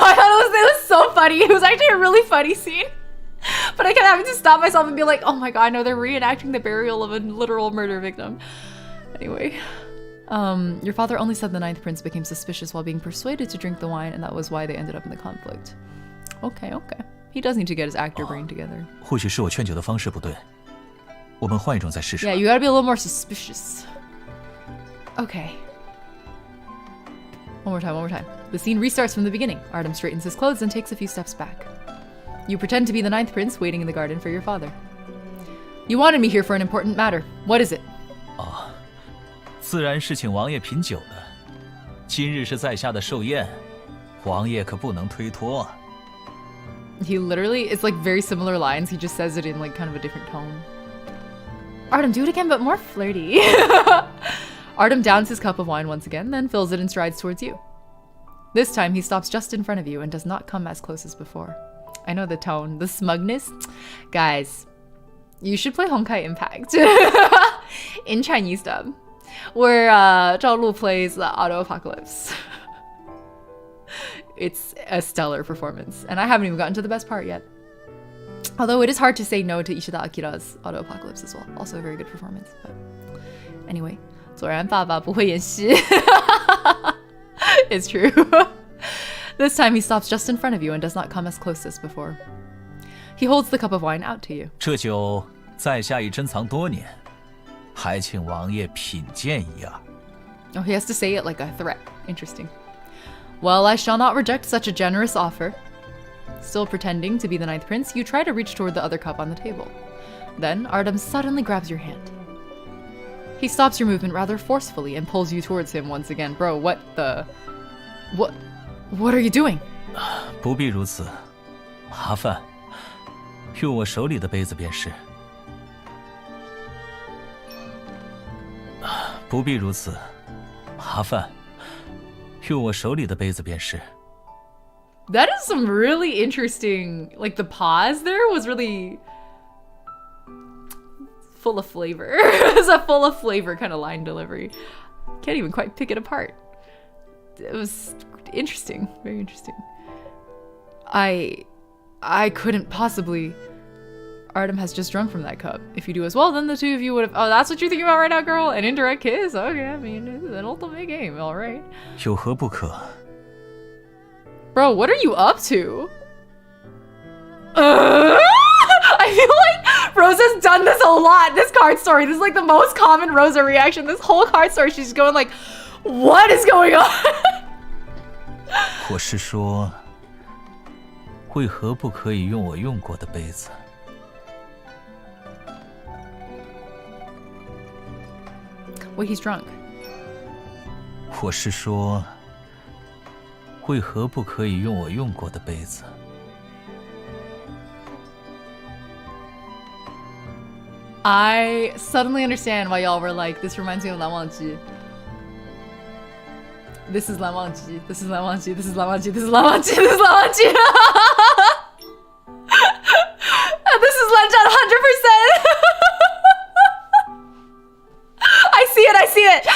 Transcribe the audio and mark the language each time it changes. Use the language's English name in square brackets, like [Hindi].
[English] I thought it was so funny. It was actually a really funny scene. But I kept having to stop myself and be like, oh my god, no, they're reenacting the burial of a literal murder victim. Anyway, your father only said the Ninth Prince became suspicious while being persuaded to drink the wine, and that was why they ended up in the conflict. Okay. He does need to get his actor brain together. [Chinese] 或许是我劝酒的方式不对，我们换一种再试试。 [English] Yeah, you gotta be a little more suspicious. Okay. One more time. The scene restarts from the beginning. Artem straightens his clothes and takes a few steps back. You pretend to be the Ninth Prince waiting in the garden for your father. You wanted me here for an important matter. What is it? [Chinese] 自然是请王爷品酒的。今日是在下的寿宴，王爷可不能推脱啊。 [English] He literally, it's like very similar lines. He just says it in like kind of a different tone. Artem, do it again, but more flirty. Artem downs his cup of wine once again, then fills it and strides towards you. This time, he stops just in front of you and does not come as close as before. I know the tone, the smugness. Guys, you should play Honkai Impact in Chinese dub, where Zhao Lu plays the Auto Apocalypse. It's a stellar performance, and I haven't even gotten to the best part yet. Although it is hard to say no to Ishida Akira's Auto Apocalypse as well. Also a very good performance. But anyway, [Chinese] 果然爸爸不会演戏. [English] It's true. This time he stops just in front of you and does not come as close as before. He holds the cup of wine out to you. [Chinese] 这酒在下已珍藏多年，还请王爷品鉴一二。 [English] Oh, he has to say it like a threat. Interesting. Well, I shall not reject such a generous offer. Still pretending to be the ninth prince, you try to reach toward the other cup on the table. Then, Artem suddenly grabs your hand. He stops your movement rather forcefully and pulls you towards him once again. Bro, what the... What are you doing? [Chinese] 不必如此，麻烦用我手里的杯子便是。不必如此，麻烦用我手里的杯子便是。 [English] That is some really interesting... Like, the pause there was really... full of flavor. It's a full of flavor kind of line delivery. Can't even quite pick it apart. It was interesting. Very interesting. I couldn't possibly... Artem has just drunk from that cup. If you do as well, then the two of you would have... Oh, that's what you're thinking about right now, girl? An indirect kiss? Okay, I mean, it's an ultimate game, alright. [Chinese] 有何不可？ [English] Bro, what are you up to? I feel like Rosa's done this a lot, this card story. This is like the most common Rosa reaction. This whole card story, she's going like, what is going on? [Chinese] 我是说，为何不可以用我用过的杯子？ [English] Wait, he's drunk. [Chinese] 我是说，为何不可以用我用过的杯子？ [English] I suddenly understand why y'all were like, this reminds me of 蓝忘机. This is 蓝忘机.This is 蓝忘机. This is 蓝忘机. This is 蓝忘机. This is 蓝忘机.This is 蓝战 100%. I see it. I see it.